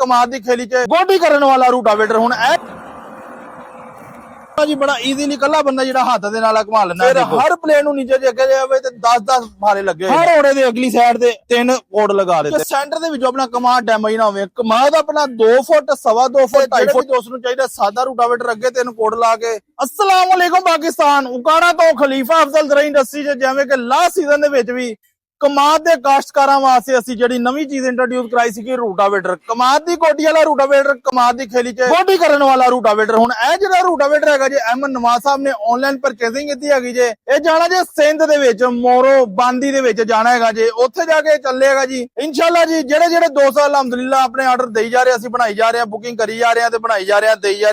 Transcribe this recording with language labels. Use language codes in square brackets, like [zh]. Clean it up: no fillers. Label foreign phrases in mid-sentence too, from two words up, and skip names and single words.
[pa] ਕਮਾਦ ਕੀ ਖੇਲੀ ਚ ਗੋਡੀ ਕਰਨੇ ਵਾਲਾ ਰੂਟਾਵੇਟਰ ਹੁਣ ਜੀ ਬੜਾ ਈਜ਼ੀਲੀ ਕੱਲਾ ਬੰਦਾ ਜਿਹੜਾ ਹੱਥ ਦੇ ਨਾਲ ਘੁਮਾ ਲੈਂਦਾ ਫਿਰ ਹਰ ਪਲੇਨ ਨੂੰ ਨੀਚੇ ਜੇ ਜਾਵੇ ਤੇ 10-10 ਮਾਰੇ ਲੱਗੇ ਹਰ ਓੜੇ ਦੇ ਅਗਲੀ ਸਾਈਡ ਤੇ 3 ਕੋਡ ਲਗਾ ਦਿੰਦੇ ਸੈਂਟਰ ਦੇ ਵਿਚ ਅਪਣਾ ਕਮਾਦ ਡੈਮੇਜ ਨਾ ਹੋਵੇ ਕਮਾਦ ਅਪਣਾ 2 ਫੁੱਟ 2.5 ਫੁੱਟ 2.5 ਫੁੱਟ ਦੋਸਤ ਨੂੰ ਚਾਹੀਦਾ ਸਾਦਾ ਰੂਟਾਵੇਟਰ ਅੱਗੇ 3 ਕੋਡ ਲਾ ਕੇ [ar] السلام علیکم [pa] ਪਾਕਿਸਤਾਨ ਓਕਾੜਾ ਤੋਂ ਖਲੀਫਾ ਅਫ਼ਜ਼ਲ ਜ਼ਰਾਈ ਇੰਡਸਟਰੀ ਚ ਜਿਵੇਂ ਕਿ [en] last season [pa] ਦੇ ਵਿਚ ਭੀ ਕਮਾਦ ਦੇ ਕਾਸ਼ਤਕਾਰਾਂ ਵਾਸਤੇ ਅਸੀਂ ਜਿਹੜੀ ਨਵੀਂ ਚੀਜ਼ ਇੰਟਰੋਡਿਊਸ ਕਰਾਈ ਸੀ ਕਿ ਰੂਟਾਵੇਟਰ ਕਮਾਦ ਦੀ ਕੋਟੀ ਵਾਲਾ ਰੂਟਾਵੇਟਰ ਕਮਾਦ ਦੀ ਖੇਲੀ ਚ ਕੋਟੀ ਕਰਨ ਵਾਲਾ ਰੂਟਾਵੇਟਰ ਹੁਣ ਇਹ ਜਿਹੜਾ ਰੂਟਾਵੇਟਰ ਹੈਗਾ ਜੇ ਅਹਿਮਦ ਨਵਾਜ਼ ਸਾਹਿਬ ਨੇ [en] online purchasing [pa] ਕੀਤੀ ਹੈਗੀ ਜੇ ਇਹ ਜਾਣਾ ਜੇ ਸਿੰਧ ਦੇ ਵਿੱਚ ਮੋਰੋ ਬਾਂਦੀ ਦੇ ਵਿੱਚ ਜਾਣਾ ਹੈਗਾ ਜੇ ਉੱਥੇ ਜਾ ਕੇ ਚੱਲੇਗਾ ਜੀ ਇਨਸ਼ਾਅੱਲਾ ਜੀ ਜਿਹੜੇ ਦੋਸਤ ਅਲਹਮਦੁਲਿਲਾ ਆਪਣੇ ਆਰਡਰ ਦੇਈ ਜਾ ਰਹੇ ਅਸੀਂ ਬਣਾਈ ਜਾ ਰਹੇ ਹਾਂ ਬੁਕਿੰਗ ਕਰੀ ਜਾ ਰਹੇ ਹਾਂ ਤੇ ਬਣਾਈ ਜਾ ਰਹੇ ਹਾਂ ਦੇਈ ਜਾ